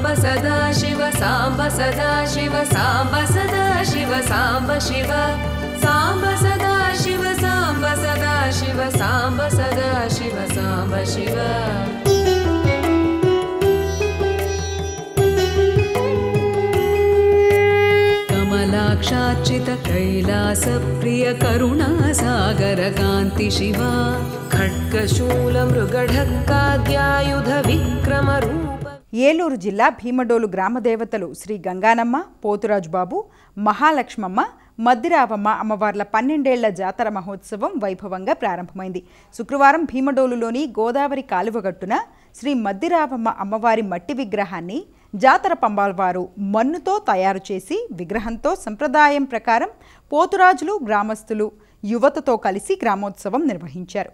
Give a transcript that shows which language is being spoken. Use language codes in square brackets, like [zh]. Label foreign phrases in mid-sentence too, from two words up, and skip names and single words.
[sa] सदा शिव साम्ब सदा शिव साम्ब सदा शिव साम्ब शिव साम्ब सदा शिव साम्ब सदा शिव साम्ब सदा शिव साम्ब शिव कमलाक्षार्चित कैलास प्रिय करुणा सागर कान्ति शिव खड्गशूल मृगढक्काद्यायुध विक्रम रूप [te] ఏలూరు జిల్లా భీమడోలు గ్రామ దేవతలు శ్రీ గంగానమ్మ, పోతురాజు బాబు, మహాలక్ష్మమ్మ, మద్దిరావమ్మ అమ్మవార్ల 12 ఏళ్ల జాతర మహోత్సవం వైభవంగా ప్రారంభమైంది. శుక్రవారం భీమడోలులోని గోదావరి కాలువగట్టున శ్రీ మద్దిరావమ్మ అమ్మవారి మట్టి విగ్రహాన్ని జాతర పంబాల్వారు మన్నుతో తయారు చేసి విగ్రహంతో సంప్రదాయం ప్రకారం పోతురాజులు, గ్రామస్తులు, యువతతో కలిసి గ్రామోత్సవం నిర్వహించారు.